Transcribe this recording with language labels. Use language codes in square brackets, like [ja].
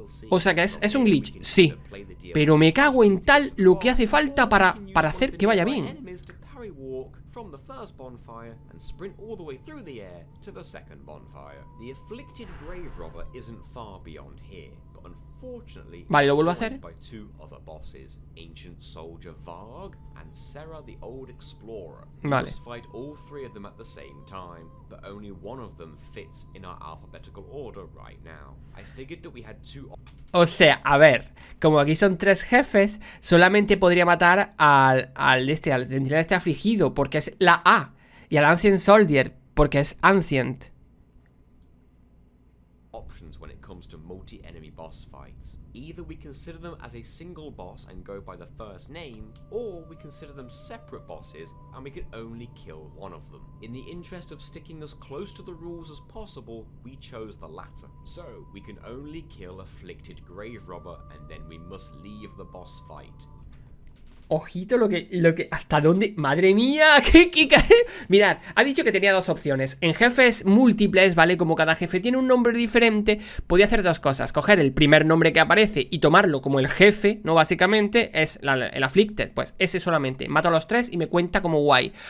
[es] O sea que es un glitch, sí. Pero me cago en tal lo que hace falta para hacer que vaya bien. [en] From the first bonfire and sprint all the way through the air to the second bonfire. The afflicted grave robber isn't far beyond here, but unfortunately, [es] vale, lo vuelvo a hacer. [en] By two other bosses, ancient soldier Varg and Sarah the old explorer. [es] Vale. [en] Must fight all three of them at the same time, but only one of them fits in our alphabetical order right now. I figured that we had two. [es] O sea, a ver, como aquí son 3 jefes, solamente podría matar al centinela este afligido, porque es la A, y al Ancient Soldier, porque es Ancient. [en] Options when it comes to multi-enemy boss fights. Either we consider them as a single boss and go by the first name, or we consider them separate bosses and we can only kill one of them. In the interest of sticking as close to the rules as possible, we chose the latter. So, we can only kill afflicted grave robber and then we must leave the boss fight. [es] Ojito lo que hasta dónde, madre mía, ¿qué? Mirad, ha dicho que tenía 2 opciones. En jefes múltiples, ¿vale? Como cada jefe tiene un nombre diferente, podía hacer 2 cosas. Coger el primer nombre que aparece y tomarlo como el jefe, ¿no? Básicamente es el Afflicted, pues ese solamente. Mato a los 3 y me cuenta como guay.